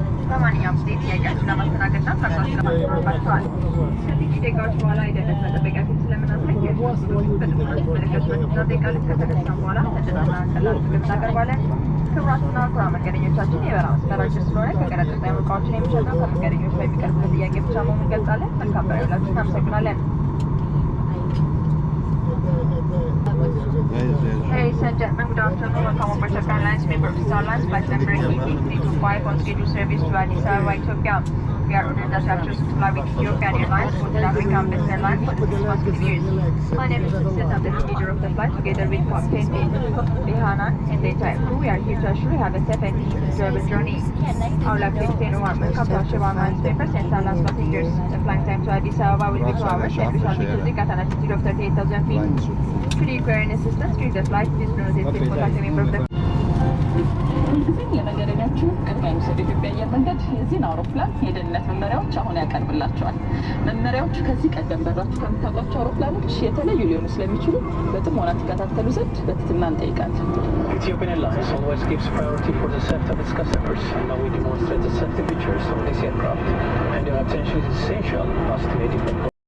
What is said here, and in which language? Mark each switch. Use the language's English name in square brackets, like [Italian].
[Amharic] በማንኛውም ጊዜ ጥያቄያችሁን ለማስተናገድና ፈርታችሁ ለማስተናገድ ከጥቂት ደቂቃዎች በኋላ የደህንነት መጠበቂያ ፊት ስለምናሳይ በጥሞና ትመለከቱበትና ደቂቃ ልክ ከተነሳን በኋላ ተጭናና ቀላል ምግብ እናቀርባለን። ክቡራትና ክቡራን መንገደኞቻችን የበራ መስመር አጭር ስለሆነ ከቀረጥ ነፃ የሆኑ እቃዎችን የሚሸጠው ከመንገደኞች በሚቀርብበት ጥያቄ ብቻ መሆኑን እንገልጻለን። መልካም በረራ ይሁንላችሁ። እናመሰግናለን። [English] Ladies and gentlemen, good afternoon. Welcome aboard Ethiopian Airlines, member of Starlines, flight number ET325 on scheduled service to Addis Ababa, Ethiopia. We are honored that you have chosen to fly with Ethiopian Airlines, both African best airline for the 6 consecutive years. My name is Vincent. I'm the leader of the flight, together with Captain Behanan and the entire crew. We are here to assure you have a safe and enjoyable journey. I would like to extend a warm welcome to our Ethiopian Airlines members and Starlines passengers. The flight time to Addis Ababa will be 2 hours, and we shall be cruising at an altitude of 38,000 feet. Should you require any assistance during the flight, please do not hesitate to contact a member of the [Amharic] ለመንገደኛችሁ ቅድሚያ የሚሰጥ ኢትዮጵያ አየር መንገድ የዚህን አውሮፕላን የደህንነት መመሪያዎች አሁን ያቀርብላቸዋል። መመሪያዎቹ ከዚህ ቀደም በራችሁ ከምታውቋቸው አውሮፕላኖች የተለዩ ሊሆኑ ስለሚችሉ በጥሞና ተከታተሉ ዘንድ በትህትና እንጠይቃለን። [English] Ethiopian Airlines always gives priority for the safety of its customers, and now we demonstrate the safety features of this aircraft, and your attention is essential as to a different